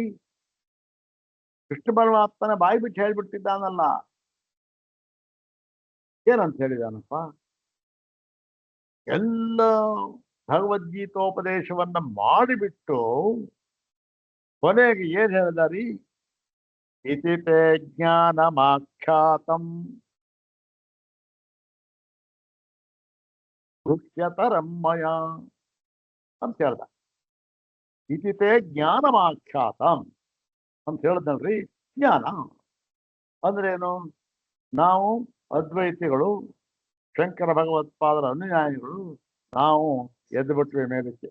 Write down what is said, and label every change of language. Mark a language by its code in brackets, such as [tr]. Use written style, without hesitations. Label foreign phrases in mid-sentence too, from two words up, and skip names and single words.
[kn] ಕೃಷ್ಣ ಪರಮಾತ್ಮನ ಬಾಯಿ ಬಿಟ್ಟು ಹೇಳ್ಬಿಟ್ಟಿದ್ದಾನಲ್ಲ. ಏನಂತ ಹೇಳಿದಾನಪ್ಪ? ಎಲ್ಲ ಭಗವದ್ಗೀತೋಪದೇಶವನ್ನ ಮಾಡಿಬಿಟ್ಟು ಕೊನೆಗೆ ಏನ್ ಹೇಳಿದಾರಿ? [sa] ಇತಿ ತೇ ಜ್ಞಾನಮಾಖ್ಯಾತಂ ಮುಖ್ಯತರಂ ಮಯಾ [kn] ಅಂತ ಹೇಳ್ದ. [sa] ಇತಿ ತೇ ಜ್ಞಾನಮಾಖ್ಯಾತಂ [kn] ಅಂತ ಹೇಳ್ದಲ್ರಿ. ಜ್ಞಾನ ಅಂದ್ರೇನು? ನಾವು ಅದ್ವೈತಿಗಳು, ಶಂಕರ ಭಗವತ್ಪಾದರ ಅನುಯಾಯಿಗಳು, ನಾವು ಎದ್ದು ಬಿಟ್ವಿ ಮೇಲಕ್ಕೆ.